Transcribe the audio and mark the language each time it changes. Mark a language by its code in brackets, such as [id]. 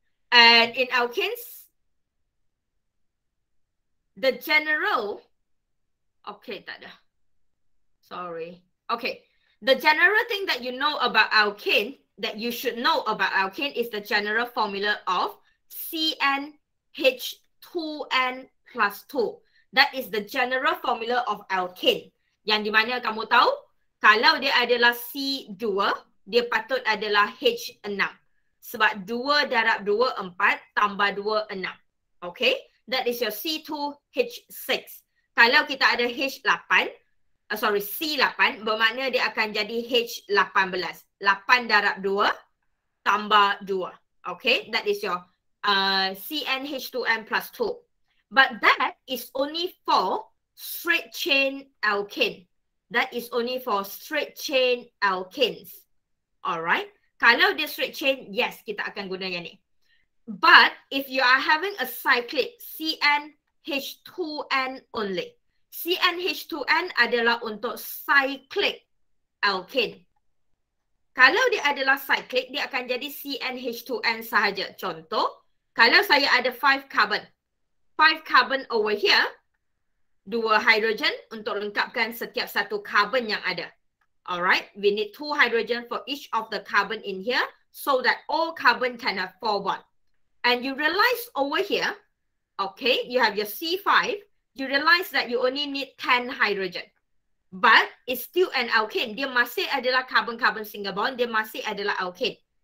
[en] And in alkanes, the general... Okay, [ms] tak ada. [en] Sorry. Okay. The general thing that you know about alkane, that you should know about alkane is the general formula of CnH2n plus 2. That is the general formula of alkane. [ms] Yang di mana kamu tahu, kalau dia adalah C2, dia patut adalah H6. Sebab 2 darab 2, 4, tambah 2, 6. Okay? [en] That is your C2H6. [ms] Kalau kita ada H8, C8, bermakna dia akan jadi H18. 8 darab 2 tambah 2. [en] Okay, that is your CnH2n plus 2. But that is only for straight chain alkane. That is only for straight chain alkanes. Alright. [ms] Kalau dia [en] straight chain, yes, [ms] kita akan guna yang ni. [en] But if you are having a cyclic CnH2n only, [ms] CnH2n adalah untuk cyclic alkane. Kalau dia adalah cyclic, dia akan jadi CnH2n sahaja. Contoh, kalau saya ada 5 carbon. 5 carbon [en] over here, [ms] 2 hydrogen untuk lengkapkan setiap satu carbon yang ada. [en] Alright, we need 2 hydrogen for each of the carbon in here so that all carbon can have 4 bonds. And you realize over here, okay, you have your C5, you realize that you only need 10 hydrogen. But it's still an alkane. [ms] Dia masih adalah carbon-carbon single bond, dia masih adalah alkane.